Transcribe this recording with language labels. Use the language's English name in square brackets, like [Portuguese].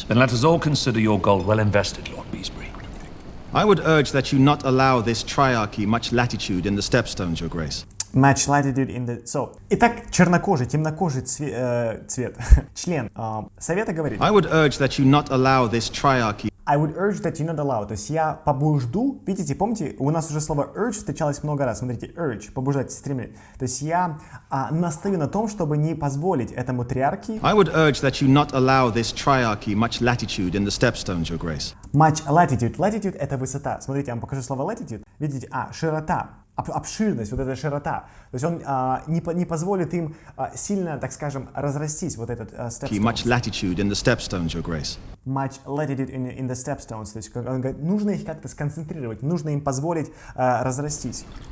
[English] Then let us all consider your gold well invested, Lord Beesbury. I would urge that you not allow this triarchy much latitude in the stepstones, Your Grace. Much latitude in the... [Russian] So, итак, чернокожий, темнокожий цвет, член совета говорит. [English] I would urge that you not allow this triarchy. I would urge that you not allow. [Russian] То есть я побужду, видите, помните, у нас уже слово urge встречалось много раз. Смотрите, urge, побуждать, стремление. То есть я настаю на том, чтобы не позволить этому триархии. [English] I would urge that you not allow this triarchy much latitude in the stepstones, Your Grace. Much latitude. [Russian] Latitude — это высота. Смотрите, я вам покажу слово latitude. Видите, широта. Обширность, вот эта широта. То есть он не позволит им сильно, так скажем, разрастись, вот этот stepstones. [English] Much latitude in the stepstones, Your Grace. Much latitude in the stepstones. [Russian] То есть он говорит, нужно их как-то сконцентрировать, нужно им позволить разрастись.